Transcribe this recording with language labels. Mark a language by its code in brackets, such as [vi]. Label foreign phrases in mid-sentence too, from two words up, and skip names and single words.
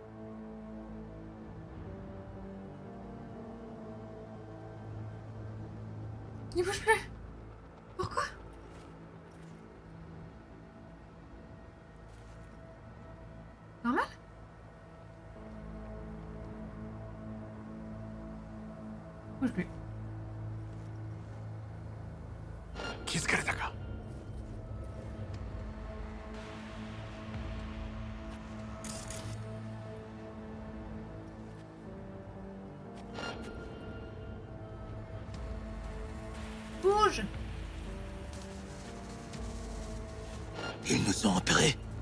[fr] Il bouge plus. Pourquoi? Normal? Bouge plus. [ja] 気づかれたか。 [fr] Bouge. Ils nous ont repérés.